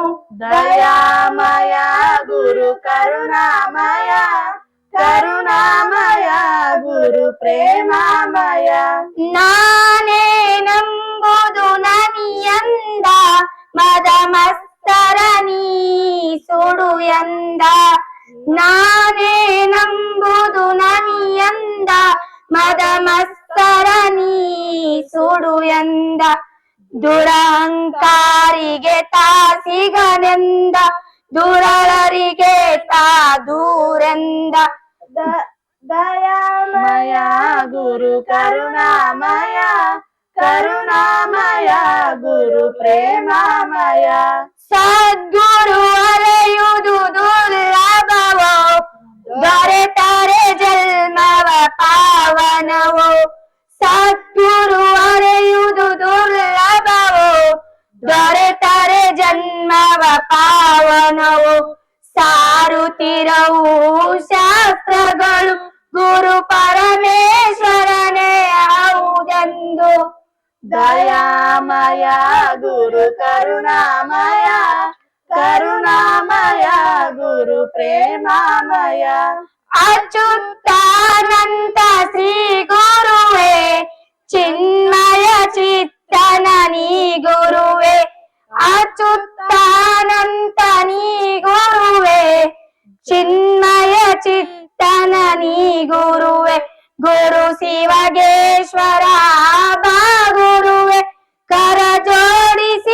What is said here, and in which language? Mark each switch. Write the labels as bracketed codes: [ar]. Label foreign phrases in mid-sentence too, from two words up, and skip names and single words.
[sa] दयामय गुरु करुणामय करुणामय गुरु प्रेमामय [kn] ನಾನೇ ನಂಬುದು ನನಿಯಂದ ಮದ ಮಸ್ತರ ನೀ ಸುಡು ಎಂದ ನಾನೇ ನಂಬುದು ನನಿಯಂದ ಮದ ಮಸ್ತರ ನೀ ಸುಡು ಎಂದ ದುರಹಂಕಾರಿಗೆ ತಾಸಿಗನೆಂದ ದುರಳರಿಗೆ ತಾ ದೂರೆಂದ [sa] दयामय गुरु करुणामय करुणामय गुरु प्रेमामय [kn] ಸದ್ಗುರು ಅರೆಯುವುದು ದುರ್ಲಭವೋ ದೊರೆತರೆ ಜನ್ಮವ ಪಾವನವೋ ಸದ್ಗುರು ಅರೆಯುವುದು ದುರ್ಲಭವೋ ದೊರೆತರೆ ಜನ್ಮವ ಪಾವನವೋ ಸಾರುತ್ತಿರವು ಶಾಸ್ತ್ರಗಳು ಗುರು ಪರಮೇಶ್ವರನೇ ಹೌದೆಂದು [sa] दयामय गुरु करुणामय करुणामय गुरु प्रेमामय [kn] ಅಚ್ಯುತಾನಂತ ಶ್ರೀ ಗುರುವೇ ಚಿನ್ಮಯ ಚಿತ್ತನ ನೀ ಗುರುವೇ ಅಚ್ಯುತಾನಂತ ನೀ ಗುರುವೇ ಚಿನ್ಮಯ ಚಿತ್ತನ ನೀ ಗುರುವೇ ಗುರು ಶಿವಗೇಶ್ವರ ಬಾ ಗುರುವೇ ಕರ ಜೋಡಿ